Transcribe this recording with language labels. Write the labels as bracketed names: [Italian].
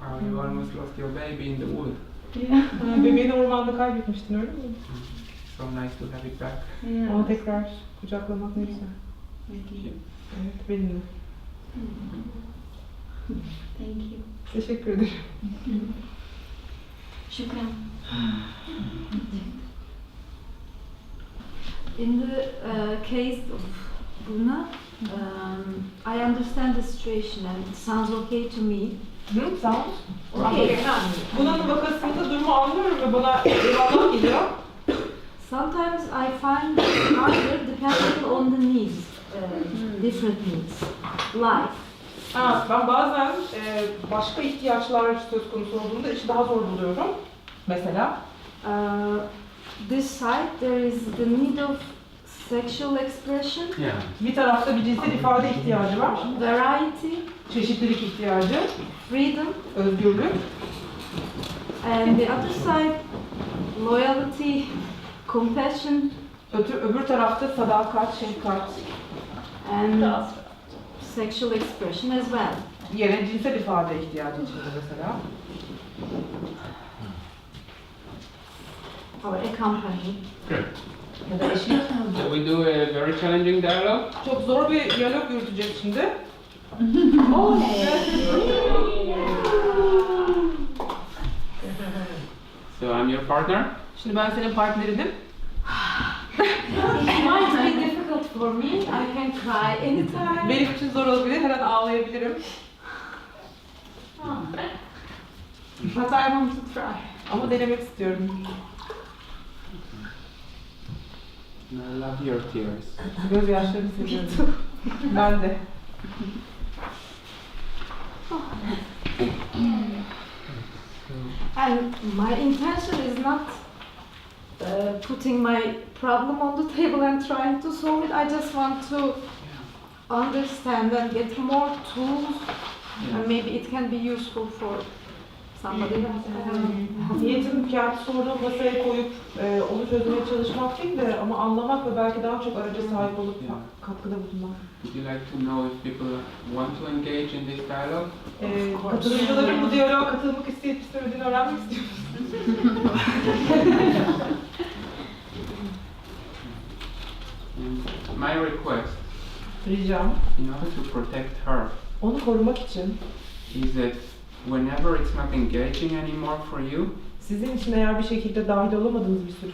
[English] You almost lost your baby in the wood. [Turkish] Bebeğini ormanda kaybetmiştin, öyle mi? [English] So nice to have it back. [Turkish] Onu tekrar kucaklamak ne güzel. Evet, benimle. [English] Thank you. [Turkish] Teşekkür ederim. [Arabic] Shukran. [English] In the case of Bruna, I understand the situation and it sounds okay to me. [Turkish] Sağ ol. [English] Okay. [Turkish] Bunun vakasında durumu anlıyorum ve bana eyvallah geliyor. [English] Sometimes I find it harder depending on the needs, different needs, life. [Turkish] Ben bazen başka ihtiyaçlar söz konusu olduğunda işi daha zor buluyorum. Mesela? [English] This side there is the need of sexual expression, Yeah. [Turkish] Bir tarafta bir cinsel ifade ihtiyacı var. [English] variety, [Turkish] Çeşitlilik ihtiyacı, [English] freedom, [Turkish] özgürlük. [English] and the other side loyalty, compassion, [Turkish] Öbür tarafta sadakat, şefkat. [English] and sexual expression as well. [Turkish] Yine cinsel ifade ihtiyacı içinde mesela. [English] Or accompany. Good. [Turkish] Ya da eşlik. [English] So we do a very challenging dialogue. [Turkish] Çok zor bir diyalog yürüteceğiz şimdi. [English] So I'm your partner. [Turkish] Şimdi ben senin partnerinim. [English] It might be difficult for me. I can cry anytime. [Turkish] Benim için zor olabilir, her an ağlayabilirim. [English] But I want to try. [Turkish] Ama denemek istiyorum. [English] I love your tears. [Turkish] Gözyaşlarını seviyorum. Ben de. [English] And my intention is not putting my problem on the table and trying to solve it. I just want to understand and get more tools, and maybe it can be useful for somebody else. [Turkish] Niyetim kendi sorunu masaya koyup onu çözmeye çalışmak değil de ama anlamak ve belki daha çok araca sahip olup katkıda bulunmak. [English] Would you like to know if people want to engage in this dialogue? [Turkish] Katılımcıların bu diyaloğa katılmak isteyip istemediğini öğrenmek istiyor musunuz? [English] My request, [Turkish] Ricam, [English] in order to protect her, [Turkish] onu korumak için [English] is that whenever it's not engaging anymore for you, [Turkish] sizin için eğer bir şekilde dahil olamadığınız bir süreç